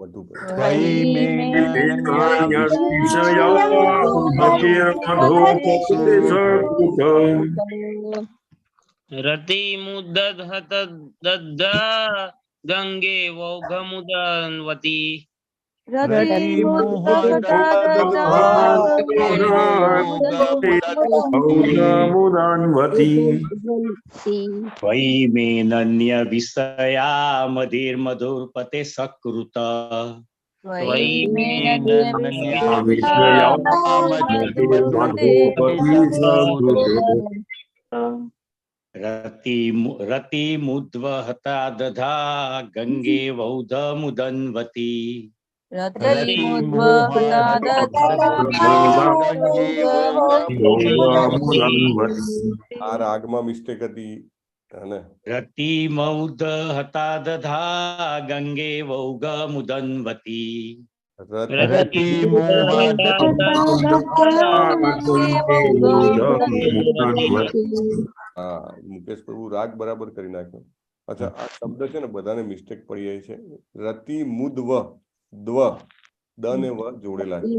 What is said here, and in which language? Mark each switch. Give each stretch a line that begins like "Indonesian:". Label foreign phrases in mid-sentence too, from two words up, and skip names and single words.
Sanskrit: મધુપતિ રતિ મુદત હત દદ્ધા ગંગે વૌઘમુદન્વતી त्वयि मे नन्य विषया मधुर्मधुरपते सकृत त्वयि मे रतिमुद्वहता दधा गंगे वौधमुदन्वती
Gujarati: આ રાગમાં મિસ્ટેક હતી ને
Sanskrit: रतिमौदहता दधा गंगे वौघमुदन्वती
Gujarati: હા મુકેશ પ્રભુ રાગ બરાબર કરી નાખ્યો. અચ્છા આ શબ્દ છે ને બધાને મિસ્ટેક પડી જાય છે. રતિ મુદ્વ દ્વ દ ને વ જોડેલા છે.